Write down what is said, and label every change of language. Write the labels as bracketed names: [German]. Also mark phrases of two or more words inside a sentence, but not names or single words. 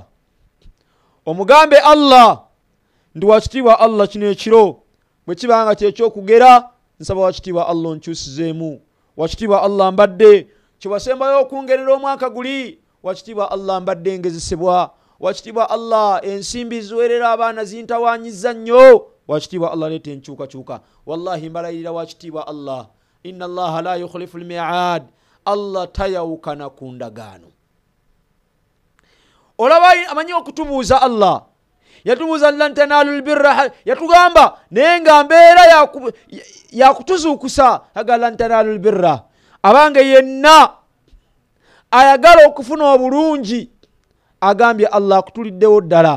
[Ganda] Omugambe Allah ndi wakitiibwa Allah kino ekiro bwe kibanga kyekyokugera, nsaba wakitiibwa Allah onkyusizeemu. Wakitiibwa Allah mbadde kyewasembayo okungerera omwaka guli. Wakitiibwa Allah mbadde ngezesebwa. Wakitiibwa Allah ensimbi ziwerera abaana zintawaanyiza nnyo. Wakitiibwa Allah leeta enkyukakyuka. Wallahi mbalayirira wakitiibwa Allah, [Arabic] إن الله لا يخلف الميعاد. [Ganda] Allah tayawukana ku ndagaano. Olaba amanyi okutubuuza Allah. Yatubuuza [Arabic] لن تنالوا البر, [Ganda] yatugamba naye nga mbeera yakutuzuukusa aga [Arabic] لن تنالوا البر. [Ganda] Abange yenna ayagala okufuna obulungi agambye Allah akutuliddewo ddala.